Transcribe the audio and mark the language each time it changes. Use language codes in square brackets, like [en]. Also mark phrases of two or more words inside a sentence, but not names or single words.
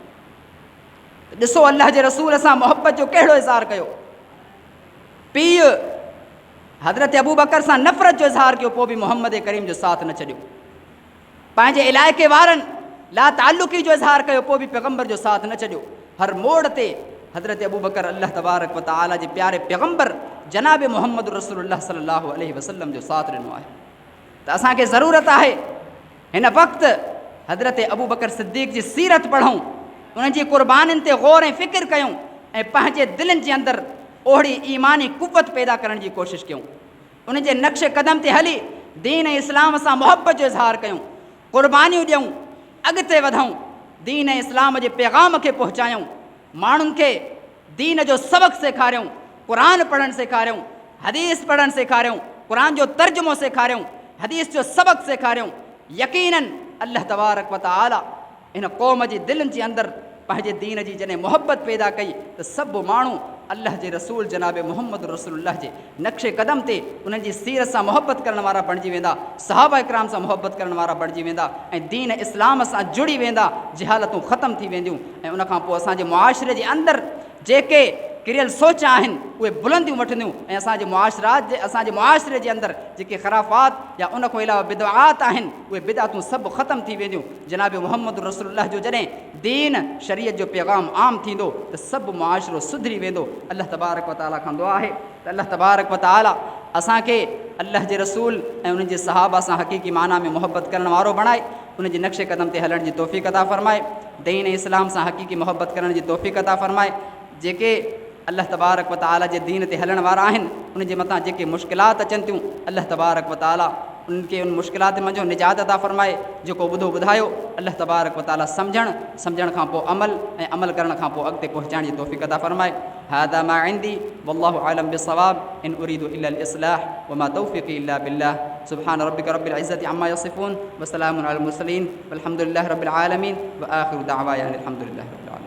[sd] ॾिसो अल्लाह जे रसूल सां मोहबत जो कहिड़ो इज़हार कयो, पीउ हज़रत अबू बकर सां नफ़रत जो इज़हार कयो, पोइ बि मोहम्मद करीम जो साथ न छॾियो। पंहिंजे इलाइक़े वारनि ला ताल्लुक़ी जो इज़हार कयो, पोइ बि पैगंबर जो साथ न छॾियो। हर मोड़ ते हज़रत अबू बकर अल्लाह [ar] تبارك وتعالى [sd] जे प्यारे पैगंबर जनाब मोहम्मद रसूलुल्लाह [ar] صلى الله عليه وسلم [sd] जो साथ ॾिनो आहे। त असांखे ज़रूरत आहे हिन वक़्तु हज़रत अबू बकर सिद्दीक़ जी सीरत पढ़ूं, उन्हनि जी क़ुर्बानियुनि ते गौर ऐं फ़िक्र कयूं ऐं पंहिंजे दिलनि जे अंदरि ओहिड़ी ईमानी कुव्वत पैदा करण जी कोशिशि कयूं, उन जे नक्श क़दम ते हली दीन ऐं इस्लाम सां मोहबत जो इज़हार कयूं, क़ुर्बानियूं ॾियूं, अॻिते वधूं, दीन ऐं इस्लाम जे पैगाम खे पहुचायूं, माण्हुनि खे दीन जो सबक़ु सेखारियूं, क़ुरान पढ़णु सेखारियूं, हदीस पढ़णु सेखारियूं, क़ुरान जो तर्जुमो सेखारियूं, हदीस जो सबक़ु सेखारियूं। यकीनन अल्लाह [ar] تبارك وتعالى [sd] इन क़ौम जी दिलनि जे अंदरि पंहिंजे दीन जी जॾहिं मोहबत पैदा कई त सभु माण्हू अल्लाह जे रसूल जनाब मोहम्मद रसूलुल्लाह जे नक्शे क़दम ते उन्हनि जी सीरत सां मोहबत करण वारा बणिजी वेंदा, सहाबा इकराम सां मोहबत करण वारा बणिजी वेंदा ऐं दीन इस्लाम सां जुड़ी वेंदा, जहालतूं ख़तमु थी वेंदियूं ऐं उनखां पोइ असांजे मुआशिरे जे अंदरि जेके किरियल सोच आहिनि उहे बुलंदियूं वठंदियूं ऐं असांजे मुआशिरे जे अंदरि जेके ख़राफ़ात या उन खां अलावा बिदआत आहिनि उहे बिदअतूं सभु ख़तमु थी वेंदियूं। जनाब मोहम्मद रसूलुल्लाह जो जॾहिं दीन शरीयत जो पैगाम आम थींदो त सभु मुआशिरो सुधरी वेंदो। अल्लाह [ar] تبارك وتعالى [sd] खां दुआ आहे त अल्लाह [ar] تبارك وتعالى [sd] असांखे अल्लाह जे रसूल ऐं उन्हनि जे सहाबा सां हक़ीक़ी माना में मोहबत करण वारो बणाए, उन जे नक्शे क़दम ते हलण जी तौफ़ीक़ अता फ़रमाए, दीन इस्लाम सां हक़ीक़ी मोहब्बत करण जी तौफ़ीक़ अता फ़रमाए। जेके अल्लाह [ar] تبارك وتعالى [sd] जे दीन ते हलण वारा आहिनि, उन जे मथां जेके मुश्किलात अचनि थियूं, अल्लाह [ar] تبارك وتعالى [sd] उनखे उन मुश्किलात मंझो निजात अता फ़रमाए। जेको ॿुधो ॿुधायो अल्लाह [ar] تبارك وتعالى [sd] सम्झण खां पोइ अमल ऐं अमल करण खां पोइ अॻिते पहुचाइण जी तौफ़ीक़ अता फ़रमाए। [ar] هذا ما عندي والله أعلم بالصواب، إن أريد إلا الإصلاح وما توفيقي إلا بالله. سبحان ربك رب العزة عما يصفون وسلام على المرسلين والحمد لله رب العالمين وآخر دعوانا أن الحمد لله.